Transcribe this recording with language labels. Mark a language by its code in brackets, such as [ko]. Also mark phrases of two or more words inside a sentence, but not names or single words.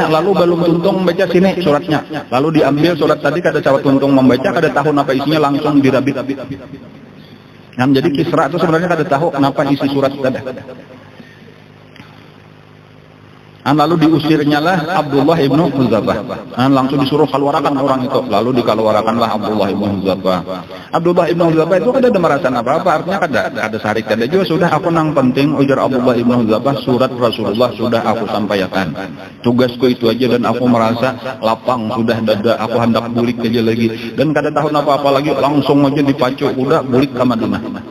[bjn] Lalu belum tuntung membaca sini suratnya, lalu diambil surat tadi kada cawat tuntung membaca, kada tahu apa isinya, langsung dirabit. Jadi Kisra itu sebenarnya kada tahu kenapa isi surat tadi. Lalu diusirnya lah Abdullah ibnu Hudzafah. Langsung disuruh keluarkan orang itu. Lalu dikeluarkanlah Abdullah ibnu Hudzafah. Abdullah ibnu Hudzafah itu kada ada merasa apa-apa. Artinya kada sarik, kada juga. Sudah aku nang penting ujar Abdullah ibnu Hudzafah, surat Rasulullah sudah aku sampaikan. Tugasku itu aja dan aku merasa lapang sudah dada. Aku hendak bulik aja lagi. Dan kada tahu apa-apa lagi. Langsung aja dipacu udah bulik ke Madinah.